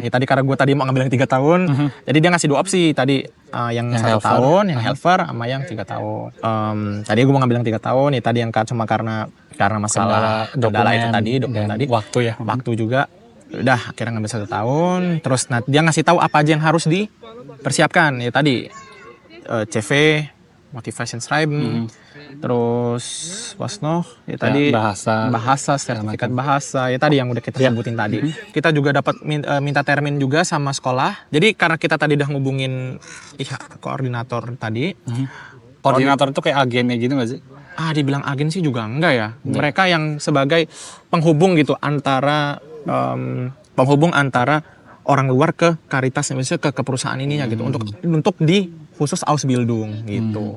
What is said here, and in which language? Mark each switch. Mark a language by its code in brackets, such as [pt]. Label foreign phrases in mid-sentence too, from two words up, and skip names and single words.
[id] Ya tadi karena gue tadi mau ngambil yang 3 tahun. Jadi dia ngasih 2 opsi tadi, yang 1 tahun, yang helper sama yang 3 tahun. Tadi gue mau ngambil yang 3 tahun, ya tadi yang cuma karena masalah kendala itu tadi, dokumen tadi. Waktu juga. Udah akhirnya ngambil 1 tahun. Terus dia ngasih tahu apa aja yang harus dipersiapkan. Ya tadi CV, [de] motivation schreiben, [id] terus [de] was noch [id] ya tadi bahasa sertifikat bahasa ya tadi yang udah kita sebutin tadi. Kita juga dapat minta termin juga sama sekolah. Jadi karena kita tadi udah ngubungin koordinator tadi. Koordinator itu kayak agennya gitu nggak sih? Dibilang agen sih juga enggak ya. Mereka yang sebagai penghubung gitu antara orang luar ke Caritas Indonesia ke perusahaan ininya gitu untuk di khusus Ausbildung gitu.